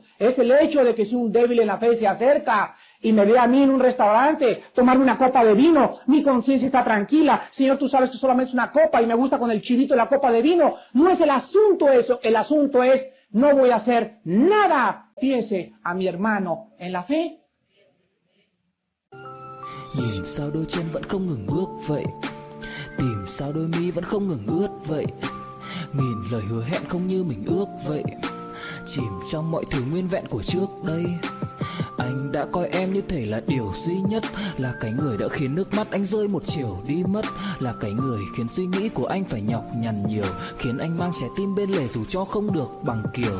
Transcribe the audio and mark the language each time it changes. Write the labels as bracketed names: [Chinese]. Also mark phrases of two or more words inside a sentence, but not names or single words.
[Spanish] Es el hecho de que si un débil en la fe se acerca y me ve a mí en un restaurante, tomarme una copa de vino, mi conciencia está tranquila. Señor, tú sabes que solamente es una copa y me gusta con el chivito de la copa de vino. No es el asunto eso. El asunto es, no voy a hacer nada. Piense a mi hermano en la fe. [Vietnamese] Nhìn sao đôi chân vẫn không ngừng bước vậy, tìm sao đôi mi vẫn không ngừng ướt vậy, nghìn lời hứa hẹn không như mình ước vậy, chìm trong mọi thứ nguyên vẹn của trước đây. Anh đã coi em như thể là điều duy nhất, là cái người đã khiến nước mắt anh rơi một chiều đi mất, là cái người khiến suy nghĩ của anh phải nhọc nhằn nhiều, khiến anh mang trái tim bên lề dù cho không được bằng kiều.